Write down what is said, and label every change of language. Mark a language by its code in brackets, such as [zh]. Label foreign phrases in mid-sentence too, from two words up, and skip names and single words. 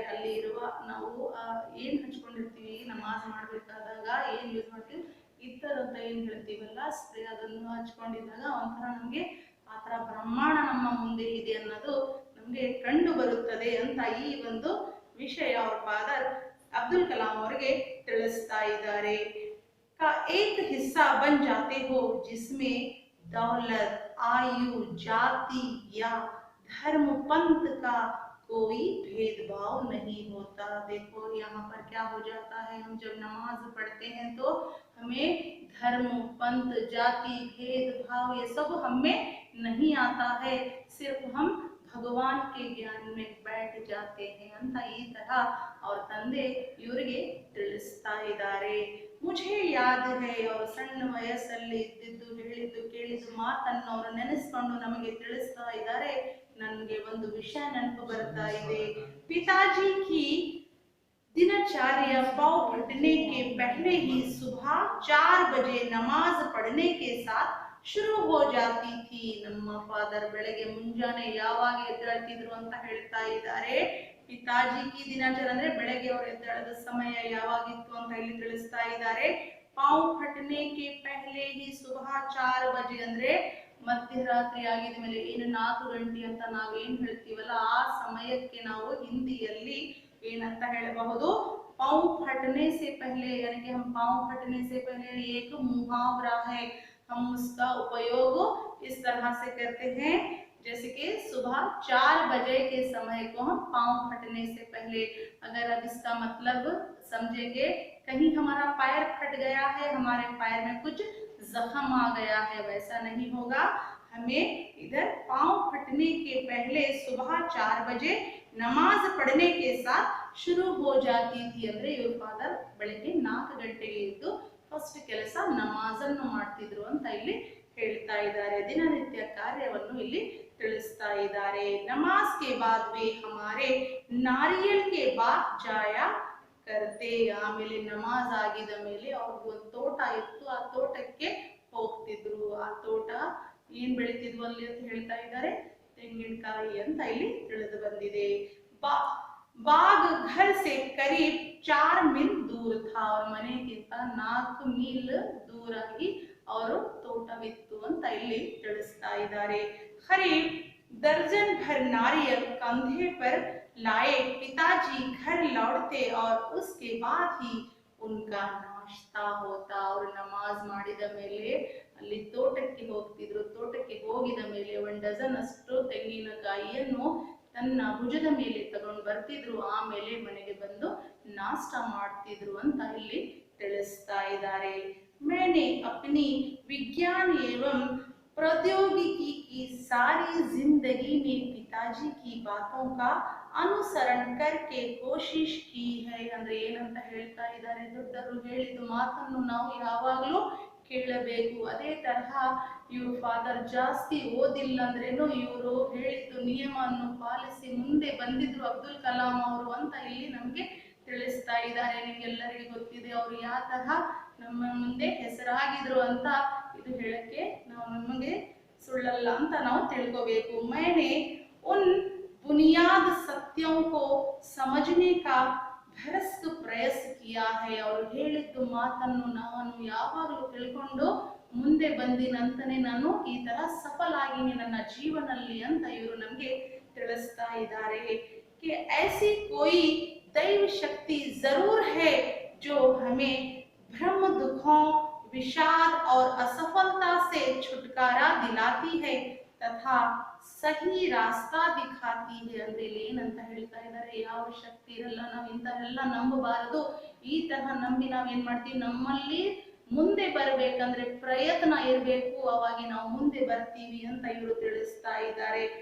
[kn] ಅಲ್ಲಿ ಇರುವ ನಾವು ಏನ್ ಹಚ್ಕೊಂಡಿರ್ತೀವಿ ನಮಾಜ್ ಮಾಡ್ಬೇಕಾದಾಗ ಏನ್ ಯೂಸ್ ಮಾಡ್ತೀವಿ, ಇತ್ತರ್ ಅಂತ ಏನ್ ಹೇಳ್ತೀವಲ್ಲ ಸ್ಪ್ರೇ, ಅದನ್ನು ಹಚ್ಕೊಂಡಿದ್ದಾಗ ಒಂಥರ ನಮ್ಗೆ ಆತರ ಬ್ರಹ್ಮಾಂಡ ನಮ್ಮ ಮುಂದೆ ಇದೆ ಅನ್ನೋದು ನಮ್ಗೆ ಕಂಡು ಬರುತ್ತದೆ ಅಂತ ಈ ಒಂದು ವಿಷಯ ಅವ್ರ ಫಾದರ್ ಅಬ್ದುಲ್ ಕಲಾಂ ಅವರಿಗೆ ತಿಳಿಸ್ತಾ ಇದ್ದಾರೆ. [hi] का एक हिस्सा बन जाते हो जिसमें दौलत, आयु, जाति या धर्म, पंथ का कोई भेदभाव नहीं होता. देखो यहाँ पर क्या हो जाता है, हम जब नमाज पढ़ते हैं तो हमें धर्म, पंथ, जाति, भेदभाव ये सब हमें नहीं आता है, सिर्फ हम भगवान के ज्ञान में बैठ जाते हैं [kn] ಅಂತ ಈ ತರ ಅವ್ರ ತಂದೆ ಇವರಿಗೆ ತಿಳಿಸ್ತಾ ಇದ್ದಾರೆ. [hi] मुझे याद है, [kn] ಅವರು ಸಣ್ಣ ವಯಸ್ಸಲ್ಲಿ ಇದ್ದಿದ್ದು ಹೇಳಿದ್ದು ಕೇಳಿದ್ದು ಮಾತನ್ನು ಅವರು ನೆನೆಸ್ಕೊಂಡು ನಮಗೆ ತಿಳಿಸ್ತಾ ಇದ್ದಾರೆ. ನನಗೆ ಒಂದು ವಿಷಯ ನೆನಪು ಬರ್ತಾ ಇದೆ. [hi] पिताजी की दिनचर्या पाँव फटने के पहले ही सुबह 4 बजे नमाज पढ़ने के साथ शुरू हो जाती थी. [kn] ನಮ್ಮ ಫಾದರ್ ಬೆಳಗ್ಗೆ ಮುಂಜಾನೆ ಯಾವಾಗ ಎದ್ದೇಳ್ತಿದ್ರು ಅಂತ ಹೇಳ್ತಾ ಇದ್ದಾರೆ. [hi] पिताजी की दिनचर [kn] ಅಂದ್ರೆ ಬೆಳಗ್ಗೆ ಅವರು ಎದ್ದೇಳದ ಸಮಯ ಯಾವಾಗಿತ್ತು ಅಂತ ಇಲ್ಲಿ ತಿಳಿಸ್ತಾ ಇದ್ದಾರೆ. [hi] पाँव फटने के पहले ही सुबह 4 बजे [kn] ಅಂದ್ರೆ ಮಧ್ಯರಾತ್ರಿ ಆಗಿದ ಮೇಲೆ ಏನು 4 ಗಂಟೆ ಅಂತ ನಾವೇನ್ ಹೇಳ್ತೀವಲ್ಲ ಆ ಸಮಯಕ್ಕೆ ನಾವು ಹಿಂದಿಯಲ್ಲಿ ಏನಂತ ಹೇಳಬಹುದು, [hi] पाँव फटने से पहले, यानी कि हम पाँव फटने से पहले एक मुहावरा है, हम उसका उपयोग इस तरह से करते हैं जैसे कि सुबह 4 बजे के समय को हम पाँव फटने से पहले. अगर अब इसका मतलब समझेंगे, कहीं हमारा पैर फट गया है, हमारे पैर में कुछ जख्म आ गया है, वैसा नहीं होगा. हमें इधर पाँव फटने के पहले सुबह 4 बजे नमाज पढ़ने के साथ शुरू हो जाती थी [kn] ಅಂದ್ರೆ ಇವ್ರ ಫಾದರ್ ಬೆಳಗ್ಗೆ 4 ಗಂಟೆಗೆ ಎದ್ದು ಫಸ್ಟ್ ಕೆಲಸ ನಮಾಜನ್ನು ಮಾಡ್ತಿದ್ರು ಅಂತ ಇಲ್ಲಿ ಹೇಳ್ತಾ ಇದ್ದಾರೆ. ದಿನನಿತ್ಯ ಕಾರ್ಯವನ್ನು ಇಲ್ಲಿ ತಿಳಿಸ್ತಾ ಇದ್ದಾರೆ. [hi] नमाज़ के बाद वे हमारे नारियल के बाग जाया करते. [kn] ಆಮೇಲೆ ನಮಾಜ್ ಆಗಿದ ಮೇಲೆ ಅವ್ರಿಗೆ ಒಂದು ತೋಟ ಇತ್ತು, ಆ ತೋಟಕ್ಕೆ ಹೋಗ್ತಿದ್ರು. ಆ ತೋಟ ಏನ್ ಬೆಳಿತಿದ್ವು ಅಲ್ಲಿ ಅಂತ ಹೇಳ್ತಾ ಇದ್ದಾರೆ, ತೆಂಗಿನಕಾಯಿ ಅಂತ ಇಲ್ಲಿ ತಿಳಿದು ಬಂದಿದೆ. [hi] बाग घर से करीब 4 मील दूर था. [kn] और ಮನೆಗಿಂತ 4 ಮೀಲ್ ದೂರಾಗಿ ಅವರು ತೋಟವಿತ್ತು ಅಂತ ಇಲ್ಲಿ ತಿಳಿಸ್ತಾ ಇದ್ದಾರೆ. [hi] करीब दर्जन भर नारियल कंधे पर लाए पिताजी घर लौटते और उसके बाद ही उनका नाश्ता होता. [kn] ಅವರು ನಮಾಜ್ ಮಾಡಿದ ಮೇಲೆ ಅಲ್ಲಿ ತೋಟಕ್ಕೆ ಹೋಗ್ತಿದ್ರು. ತೋಟಕ್ಕೆ ಹೋಗಿದ ಮೇಲೆ 1 ಡಜನ್ ಅಷ್ಟು ತೆಂಗಿನಕಾಯಿಯನ್ನು ತನ್ನ ಭುಜದ ಮೇಲೆ ತಗೊಂಡು ಬರ್ತಿದ್ರು. ಆಮೇಲೆ ಮನೆಗೆ ಬಂದು ನಾಷ್ಟ ಮಾಡ್ತಿದ್ರು ಅಂತ ಇಲ್ಲಿ ತಿಳಿಸ್ತಾ ಇದ್ದಾರೆ. [hi] मैंने अपनी विज्ञान एवं प्रौद्योगिकी की सारी जिंदगी में पिताजी की बातों का अनुसरण करके कोशिश की है. [kn] ಅಂದ್ರೆ ಏನಂತ ಹೇಳ್ತಾ ಇದ್ದಾರೆ, ದೊಡ್ಡವರು ಹೇಳಿದ ಮಾತನ್ನು ನಾವು ಯಾವಾಗಲೂ ಕೇಳಬೇಕು. ಅದೇ ತರಹ ಇವ್ರ ಫಾದರ್ ಜಾಸ್ತಿ ಓದಿಲ್ಲ ಅಂದ್ರೇನು ಇವರು ಹೇಳಿದ್ದು ನಿಯಮವನ್ನು ಪಾಲಿಸಿ ಮುಂದೆ ಬಂದಿದ್ರು ಅಬ್ದುಲ್ ಕಲಾಂ ಅವರು ಅಂತ ಇಲ್ಲಿ ನಮ್ಗೆ ತಿಳಿಸ್ತಾ ಇದ್ದಾರೆ. ನಿಮ್ಗೆಲ್ಲರಿಗೂ ಗೊತ್ತಿದೆ ಅವರು ಯಾವ ತರಹ ನಮ್ಮ ಮುಂದೆ ಹೆಸರಾಗಿದ್ರು ಅಂತ. ಇದು ಹೇಳಕ್ಕೆ ನಾವು ನಮಗೆ ಸುಳ್ಳಲ್ಲ ಅಂತ ನಾವು ತಿಳ್ಕೋಬೇಕು. [hi] मैंने उन बुनियाद सत्यों को समझने का भरसक प्रयास किया है. [kn] ಅವರು ಹೇಳಿದ್ದು ಮಾತನ್ನು ನಾನು ಯಾವಾಗಲೂ ತಿಳ್ಕೊಂಡು ಮುಂದೆ ಬಂದಿನಂತಾನೆ ನಾನು ಈ ತರ ಸಫಲ ಆಗಿನಿ ನನ್ನ ಜೀವನದಲ್ಲಿ ಅಂತ ಇವರು ನಮ್ಗೆ ತಿಳಿಸ್ತಾ ಇದ್ದಾರೆ. [hi] कि ऐसी कोई दैव शक्ति जरूर है जो हमें भ्रम, दुखों, विषाद और असफलता से छुटकारा दिलाती है तथा सही रास्ता दिखाती है. [kn] ಅಂದ್ರೆ ಇಲ್ಲಿ ಏನಂತ ಹೇಳ್ತಾ ಇದ್ದಾರೆ, ಯಾವ ಶಕ್ತಿ ಇರಲ್ಲ, ನಾವು ಇಂಥವೆಲ್ಲ ನಂಬಬಾರದು. ಈ ತರಹ ನಂಬಿ ನಾವ್ ಏನ್ ಮಾಡ್ತೀವಿ, ನಮ್ಮಲ್ಲಿ ಮುಂದೆ ಬರ್ಬೇಕಂದ್ರೆ ಪ್ರಯತ್ನ ಇರಬೇಕು, ಅವಾಗ ನಾವು ಮುಂದೆ ಬರ್ತೀವಿ ಅಂತ ಇವರು ತಿಳಿಸ್ತಾ ಇದ್ದಾರೆ.